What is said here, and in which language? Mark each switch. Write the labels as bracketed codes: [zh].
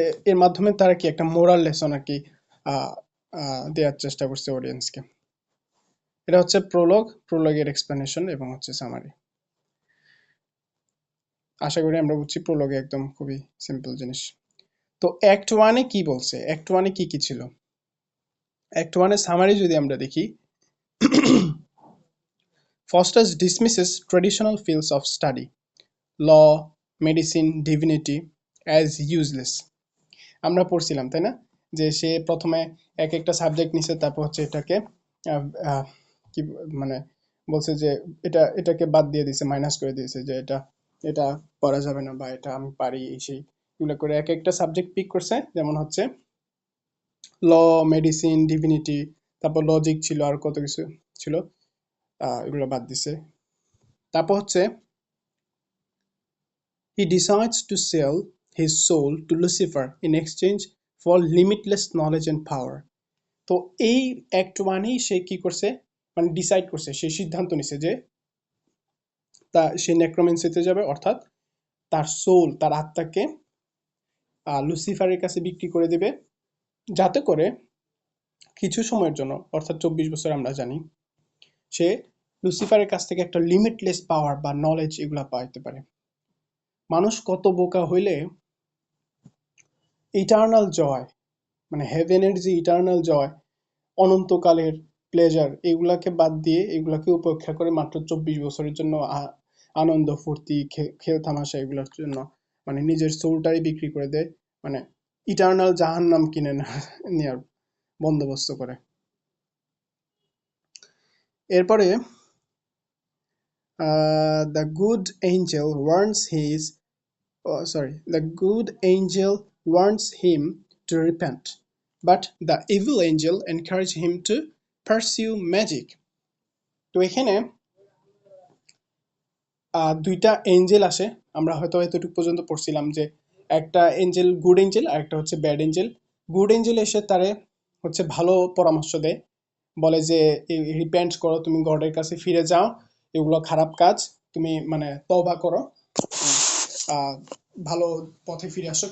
[bn] এর মাধ্যমে তারা কি একটা মোরাল লেসন আর কি আহ, দেওয়ার চেষ্টা করছে অডিয়েন্সকে। এটা হচ্ছে প্রোলগের এক্সপ্লেনেশন এবং হচ্ছে সামারি। আশা করি আমরা বুঝছি প্রোলগে একদম খুবই সিম্পল জিনিস। তো অ্যাক্ট ওয়ানে কি বলছে, অ্যাক্ট ওয়ানে কি কি ছিল? অ্যাক্ট ওয়ানের সামারি যদি আমরা দেখি, [en] Foster dismisses traditional fields of study, law, medicine, divinity as useless. [bn] আমরা পড়ছিলাম তাই না, যে সে প্রথমে এক একটা সাবজেক্ট নিছে, তারপর হচ্ছে এটাকে আহ, আহ, কি মানে বলছে যে এটাকে বাদ দিয়ে দিছে, মাইনাস করে দিয়েছে, যে এটা এটা পড়া যাবে না বা এটা আমি পারি এই সেই এগুলো করে এক একটা সাবজেক্ট পিক করছে। যেমন হচ্ছে ল, মেডিসিন, ডিভিনিটি, তারপর লজিক ছিল, আর কত কিছু ছিল, এগুলো বাদ দিছে। তারপর হচ্ছে [en] he decides to sell his soul to Lucifer in exchange for limitless knowledge and power. [bn] তো এই অ্যাক্ট ওয়ানেই সে কি করছে, মানে ডিসাইড করছে, সে সিদ্ধান্ত নিছে যে সে নেক্রোমেন্সিতে যাবে, অর্থাৎ তার সোল, তার আত্মাকে লুসিফারের কাছে বিক্রি করে দিবে, যাতে করে কিছু সময়ের জন্য, অর্থাৎ 24 বছর আমরা জানি, সে লুসিফারের কাছ থেকে একটা লিমিটলেস পাওয়ার বা নলেজ এগুলা পাইতে পারে। মানুষ কত বোকা হইলে ইটার্নাল জয়, মানে হেভেনের যে ইটার্নাল জয়, অনন্তকালের প্লেজার, এগুলাকে বাদ দিয়ে, এগুলাকে উপেক্ষা করে মাত্র 24 বছরের জন্য আনন্দ ফুর্তি খেল তামাশা এগুলোর জন্য মানে নিজের সোলটাই বিক্রি করে দেয়, মানে ইটার্নাল জাহান্নাম কিনে নেওয়ার বন্দোবস্ত করে। [en] এরপরে the good angel warns his the good angel warns him to repent, but the evil angel encourages him to pursue magic. [bn] তো এখানে দুইটা এঞ্জেল আসে, আমরা হয়তো এতটুকু পর্যন্ত পড়ছিলাম যে একটা এঞ্জেল গুড এঞ্জেল আর একটা হচ্ছে ব্যাড এঞ্জেল। গুড এঞ্জেল এসে তারে হচ্ছে ভালো পরামর্শ দেয়, বলে যে রিপেন্ট করো, তুমি গডের কাছে ফিরে যাও, এগুলো খারাপ কাজ, তুমি মানে তওবা করো, আহ, ভালো পথে ফিরে আসো।